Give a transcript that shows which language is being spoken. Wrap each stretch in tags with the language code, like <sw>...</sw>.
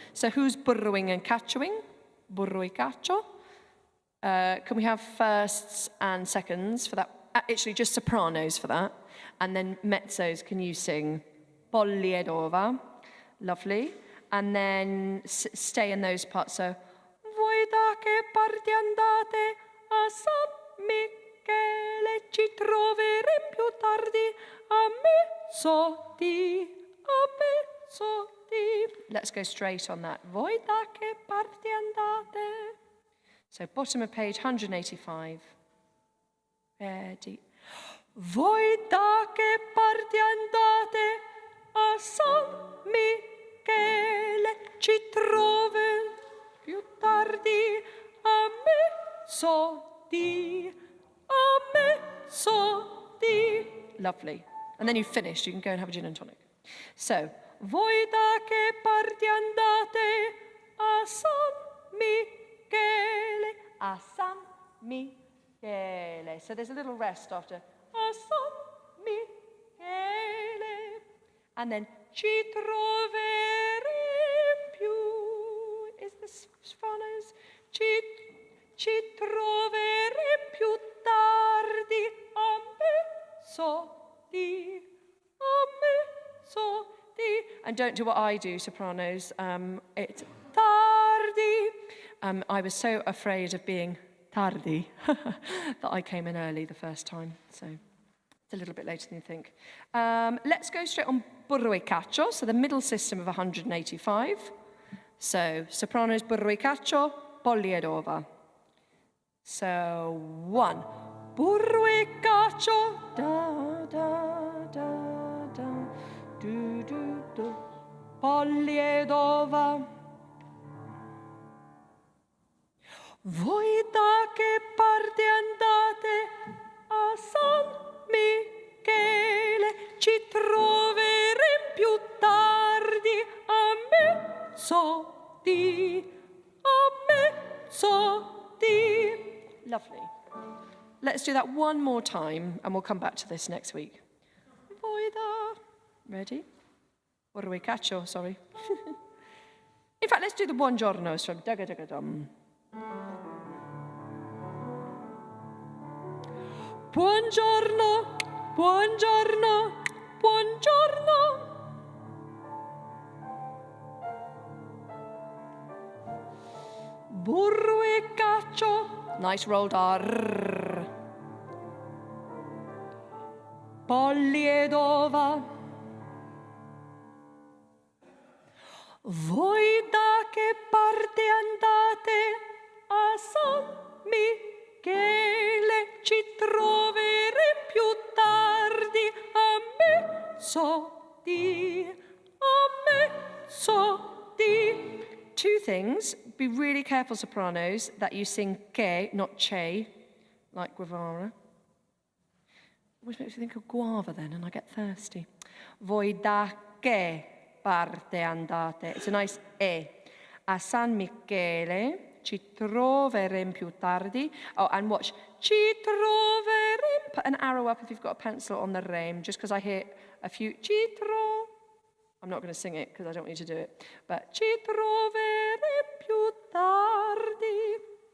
<en>So who's burrowing and cachoing?</en> <it>Burro e cacio.</it> <en>Can we have firsts and seconds for that? Actually, just sopranos for that. And then mezzos, can you sing</en> <it>Polli ed ova?</it> <en>Lovely. And then stay in those parts.</en> <it>So, voi da che parte andate a San Michele, ci troveremo più tardi a mezzodì, a mezzodì.</it> <en>Let's go straight on that.</en> <it>Voi da che parte andate?</it> <en>So bottom of page 185. Ready.</en> <it>Voi da che parte andate a San Michele, ci troveremo più tardi a mezzodì, a mezzodì.</it> <en>Lovely. And then you've finished. You can go and have a gin and tonic.</en> <it>So, voi da che parte andate a San Michele, a San Michele.</it> <en>So there's a little rest after a San Michele. And then</en> <it>ci troveremo più.</it> <en>Is this Sopranos?</en> <it>Ci troveremo più tardi a mezzodì, a mezzodì.</it> <en>And don't do what I do, Sopranos. It's tardi. I was so afraid of being tardi that I came in early the first time. So it's a little bit later than you think. Let's go straight on</en> <it>burro e cacio,</it> <en>so the middle system of 185.</en> <it>So sopranos burro e cacio, polli ed ova. So 1. Burro e cacio, da da da da, do do do, polli ed ova. Voi da che parte andate a San Michele, ci troveremo più tardi a mezzodì, a mezzodì.</it> <en>Lovely. Let's do that one more time, and we'll come back to this next week.</en> <it>Voi da.</it> <en>Ready?</en> <it>Burro e cacio,</it> <en>sorry. In fact, let's do the buongiornos from Dugga Dugga Dum.</en> <it>Buongiorno, buongiorno, buongiorno. Burro e cacio.</it> <en>Nice rolled R.</en> <it>Polli ed ova. Voi da che parte andate a San Michele, ci troveremo più tardi a mezzodì, a mezzodì.</it> <en>Two things. Be really careful, sopranos, that you sing che, not che, like guavara. Always makes me think of guava then, and I get thirsty.</en> <it>Voi da che parte andate?</it> <en>It's a nice e.</en> <it>A San Michele, ci troveremo più tardi.</it> <en>Oh, and watch.</en> <it>Ci troveremo.</it> <en>Put an arrow up if you've got a pencil on the rame, just because I hear a few. Ci tro. I'm not going to sing it because I don't want you to do it. But</en> <it>ci troveremo più tardi.</it>